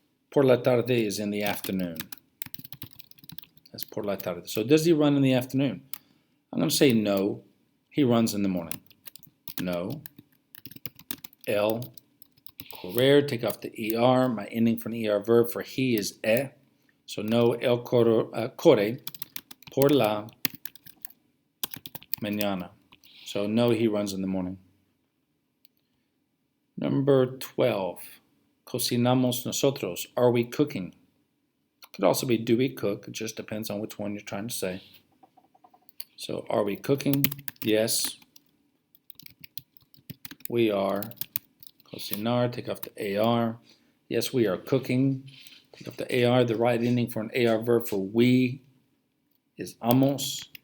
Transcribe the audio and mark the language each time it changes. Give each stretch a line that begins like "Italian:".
Spanish: Por la tarde
English: is in the afternoon. That's
Spanish: por la tarde.
English: So does he run in the afternoon? I'm going to say no, he runs in the morning. No.
Spanish: Él, correr,
English: take off the ER. My ending for an ER verb for he is e. So no,
Spanish: él corre por la mañana.
English: So no, he runs in the morning. Number 12,
Spanish: cocinamos nosotros.
English: Are we cooking? Could also be do we cook. It just depends on which one you're trying to say. So are we cooking? Yes, we are. Cocinar, take off the AR. Yes, we are cooking. Take off the AR. The right ending for an AR verb for we is amos.